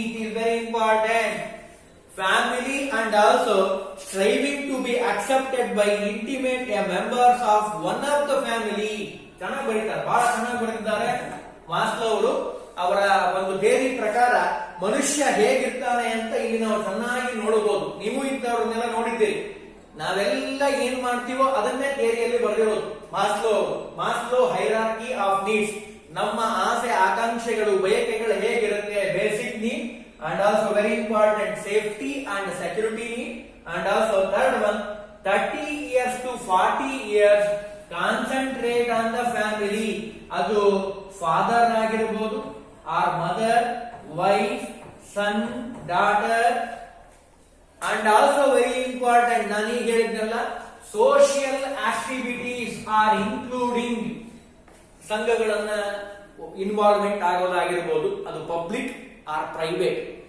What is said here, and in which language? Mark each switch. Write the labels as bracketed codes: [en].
[en] It is very important. Family and also striving to be accepted by intimate members of one of the family. [kn] ಚೆನ್ನಾಗಿ ಬರೀತಾರೆ, ಬಹಳ ಚೆನ್ನಾಗಿ ಬರೆದಿದ್ದಾರೆ Maslow ಅವರು. ಅವರ ಒಂದು ಥಿಯರಿ ಪ್ರಕಾರ ಮನುಷ್ಯ ಹೇಗಿರ್ತಾನೆ ಅಂತ ಇಲ್ಲಿ ನಾವು ಚೆನ್ನಾಗಿ ನೋಡಬಹುದು. ನೀವು ಇಂಥವ್ರನ್ನೆಲ್ಲ ನೋಡಿದ್ದೀರಿ. ನಾವೆಲ್ಲ ಏನ್ ಮಾಡ್ತೀವೋ ಅದನ್ನೇ ಥಿಯರಿಯಲ್ಲಿ ಬರೆದಿರೋದು ಮಾಸ್ಲೋ ಹೈರಾರ್ಕಿ ಆಫ್ ನೀಡ್ಸ್. ನಮ್ಮ ಆಸೆ, ಆಕಾಂಕ್ಷೆಗಳು, ಬಯಕೆಗಳು ಹೇಗಿರುತ್ತೆ? [en] Basic need and also very important, safety and security need. And also third one, 30 years to 40 years concentrate on the family. [kn] ಅದು [en] father [kn] ಆಗಿರಬಹುದು, [en] Or mother, wife, son, daughter. And also very important, [kn] ನಾನೀಗ ಹೇಳಿದ್ನಲ್ಲ, [en] social activities or including, [kn] ಸಂಘಗಳನ್ನ [en] involvement [kn] ಆಗೋದಾಗಿರ್ಬೋದು, ಅದು [en] Public or private.